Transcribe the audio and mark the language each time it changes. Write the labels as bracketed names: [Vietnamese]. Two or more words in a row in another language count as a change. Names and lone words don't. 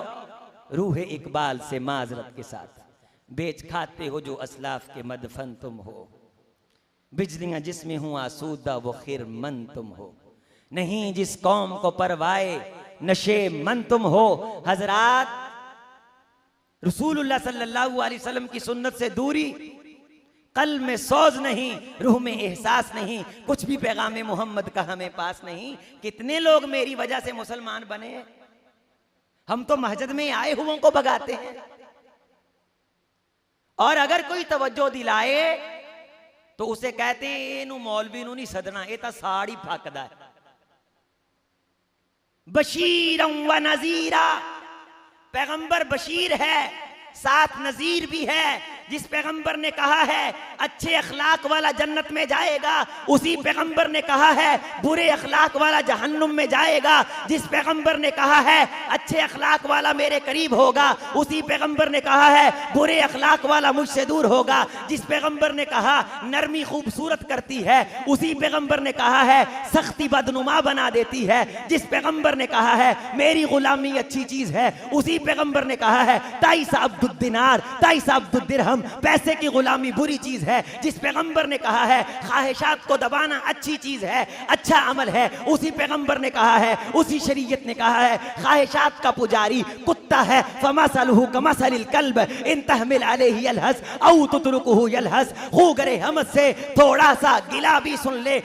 [Urdu] روح اقبال سے معذرت کے ساتھ بیچ کھاتے ہو جو اسلاف کے مدفن تم ہو. بجلیاں جس میں ہوں آسودہ وہ خرمن تم ہو. نہیں جس قوم کو پروائے نشیمن تم ہو. حضرات, رسول اللہ [Arabic] صلی اللہ علیہ وسلم [Urdu] کی سنت سے دوری، قلب میں سوز نہیں، روح میں احساس نہیں، کچھ بھی پیغام محمد کا ہمیں پاس نہیں. کتنے لوگ میری وجہ سے مسلمان بنے ہیں، ہم تو مسجد میں آئے ہوؤں کو بھگاتے ہیں. اور اگر کوئی توجہ دلائے تو اسے کہتے ہیں [Punjabi] اینوں مولوی نوں نہیں سدنا، یہ تو ساڈی پھکدا ہے. [Arabic] بشیراً و نذیراً, [Urdu] پیغمبر بشیر ہے، ساتھ نذیر بھی ہے. جس پیغمبر نے کہا ہے اچھے اخلاق والا جنت میں جائے گا، اسی پیغمبر نے کہا ہے برے اخلاق والا جہنم میں جائے گا. جس پیغمبر نے کہا ہے اچھے اخلاق والا میرے قریب ہوگا، اسی پیغمبر نے کہا ہے برے اخلاق والا مجھ سے دور ہوگا. جس پیغمبر نے کہا نرمی خوبصورت کرتی ہے، اسی پیغمبر نے کہا ہے سختی بدنما بنا دیتی ہے. جس پیغمبر نے کہا ہے میری غلامی اچھی چیز ہے، اسی پیغمبر نے کہا ہے [Arabic] تعس عبد الدینار تعس عبد الدرہم, [Urdu] پیسے کی غلامی بری چیز ہے. جس پیغمبر نے کہا ہے خواہشات کو دبانا اچھی چیز ہے، اچھا عمل ہے، اسی پیغمبر نے کہا ہے، اسی شریعت نے کہا ہے خواہشات کا پجاری کتا ہے. [Arabic] فمثله كمثل الكلب إن تحمل عليه يلهث أو تتركه يلهث, [Urdu] خوگر حمد سے تھوڑا سا گلہ بھی سن لے.